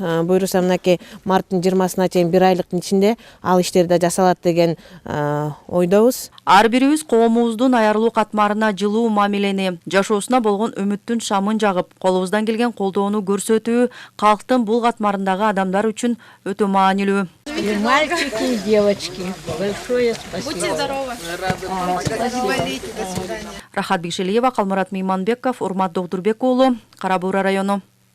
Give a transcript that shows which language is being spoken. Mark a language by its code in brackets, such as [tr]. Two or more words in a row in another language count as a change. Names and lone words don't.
[ky] Буюрса мынакей марттын 20-сына чейин 1 айлыктын ичинде ал иштер да жасалат деген ойдобуз. Ар бирибиз коомубуздун аярлуу катмарына жылуу мамилени, жашоосуна болгон үмүттүн шамын жагып, колубуздан келген колдоону көрсөтүү калктын бул катмарындагы адамдар үчүн өтө маанилүү. [ru] Мальчики и девочки, большое спасибо. Будьте здоровы. [ky] Рахат Бишелиева, Калмурат Мейманбеков, Урмат Догдурбек уулу, Кара Буура району.